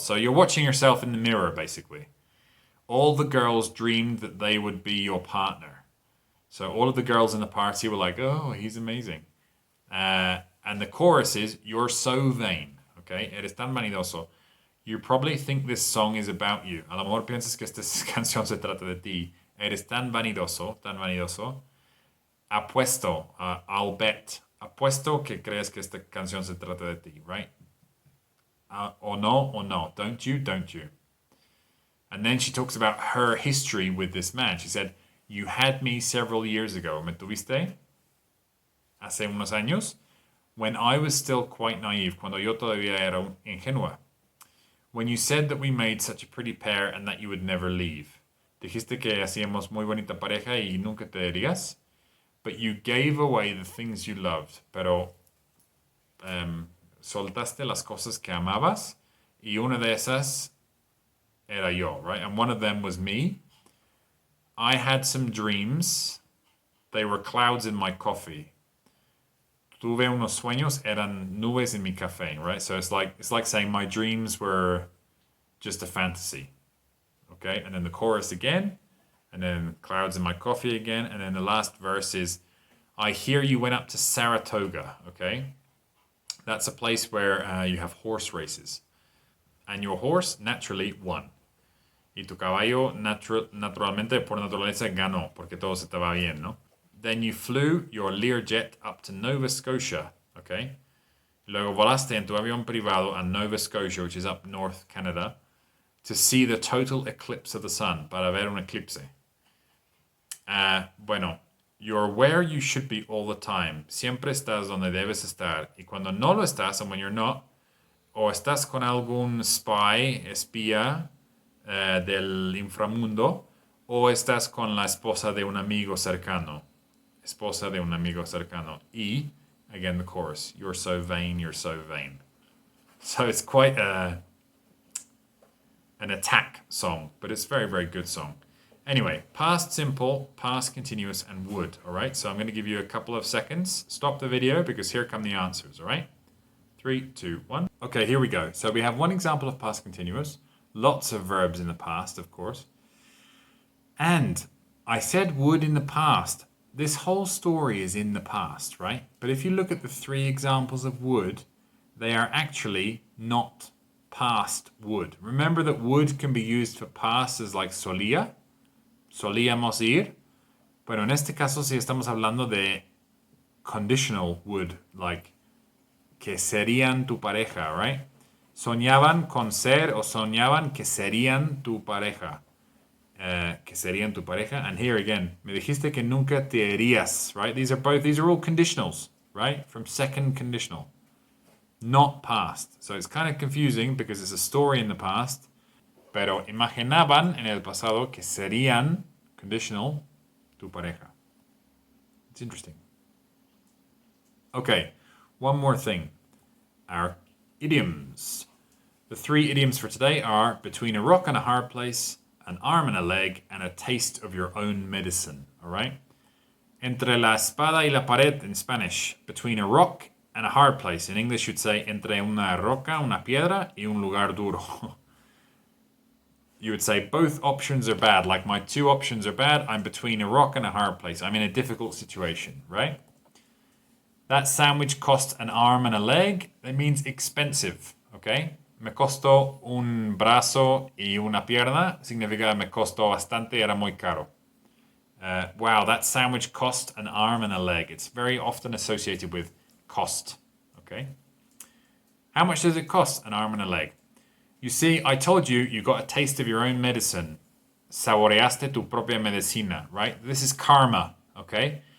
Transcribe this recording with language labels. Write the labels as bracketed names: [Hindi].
[English] So you're watching yourself in the mirror, basically. All the girls dreamed that they would be your partner. So all of the girls in the party were like, oh, he's amazing. And the chorus is, you're so vain, okay? [Spanish] Eres tan vanidoso. [English] You probably think this song is about you. [Spanish] A lo mejor piensas que esta canción se trata de ti. Eres tan vanidoso, tan vanidoso. Apuesto, [English] I'll bet. [Spanish] Apuesto que crees que esta canción se trata de ti, right? [English] Or no. Don't you? And then she talks about her history with this man. She said, you had me several years ago. [Spanish] ¿Me tuviste? Hace unos años. [English] When I was still quite naive. [Spanish] Cuando yo todavía era ingenua. [English] When you said that we made such a pretty pair and that you would never leave. [Spanish] Dijiste que hacíamos muy bonita pareja y nunca te irías. [English] But you gave away the things you loved. [Spanish] Pero soltaste las cosas que amabas. Y una de esas era yo, right? [English] And one of them was me. I had some dreams. They were clouds in my coffee. [Spanish] Tuve unos sueños, eran nubes en mi café, right? [English] So it's like saying my dreams were just a fantasy. Okay? And then the chorus again, and then clouds in my coffee again, and then the last verse is, I hear you went up to Saratoga, okay? That's a place where you have horse races. And your horse naturally won. [Spanish] Y tu caballo naturalmente, por naturaleza, ganó, porque todo se te va bien, ¿no? [English] Then you flew your Learjet up to Nova Scotia, okay? [Spanish] Luego volaste en tu avión privado a Nova Scotia, [English] which is up north Canada, [Spanish] to see the total eclipse of the sun, para ver un eclipse. [English] Bueno, you're where you should be all the time. [Spanish] Siempre estás donde debes estar. Y cuando no lo estás, [English] and when you're not, [Spanish] o estás con algún espía del inframundo, o estás con la esposa de un amigo cercano. Esposa de un amigo cercano. Y, [English] again, the chorus. You're so vain, you're so vain. So it's quite an attack song, but it's a very, very good song. Anyway, past simple, past continuous, and would, all right? So I'm going to give you a couple of seconds. Stop the video because here come the answers, all right? 3, 2, 1. Okay, here we go. So we have one example of past continuous. Lots of verbs in the past, of course. And I said would in the past. This whole story is in the past, right? But if you look at the 3 examples of would, they are actually not past would. Remember that would can be used for past as like solía. [Spanish] Solíamos ir. Pero en este caso sí estamos hablando de conditional would, like que serían tu pareja, right? Soñaban con ser o soñaban que serían tu pareja. Que serían tu pareja. [English] And here again, [Spanish] me dijiste que nunca te irías, right? [English] These are all conditionals, right? From second conditional. Not past. So it's kind of confusing because it's a story in the past. [Spanish] Pero imaginaban en el pasado que serían, conditional, tu pareja. [English] It's interesting. Okay, one more thing. Our idioms. The 3 idioms for today are between a rock and a hard place, an arm and a leg, and a taste of your own medicine. All right? [Spanish] Entre la espada y la pared [English] in Spanish. Between a rock and a hard place. In English, you'd say [Spanish] entre una roca, una piedra, y un lugar duro. [English] You would say both options are bad. Like my 2 options are bad. I'm between a rock and a hard place. I'm in a difficult situation, right? That sandwich cost an arm and a leg. That means expensive, okay? [Spanish] Me costó un brazo y una pierna. Significa me costó bastante, era muy caro. [English] Wow, that sandwich cost an arm and a leg. It's very often associated with cost, okay? How much does it cost, an arm and a leg? You see, I told you, you got a taste of your own medicine. [Spanish] Saboreaste tu propia medicina, right? [English] This is karma, okay?